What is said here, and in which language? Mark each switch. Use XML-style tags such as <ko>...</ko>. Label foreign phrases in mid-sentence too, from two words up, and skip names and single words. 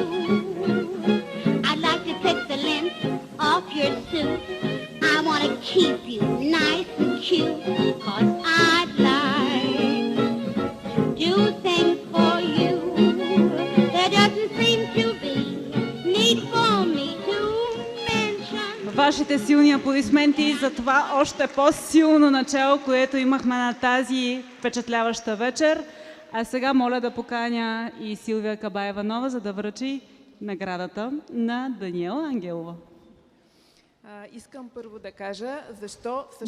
<en>I'd like to pick the length off your suit. I want to keep you nice and cute, 'cause I'd like to do things for you. There doesn't seem to be need for me to mention.</en> <bg>Вашите силни аплодисменти за това още по-силно начало, което имахме на тази впечатляваща вечер. А сега моля да поканя и Силвия Кабаева-Нова, за да връчи наградата на Даниела Ангелова. Искам първо да кажа защо всъщност</bg>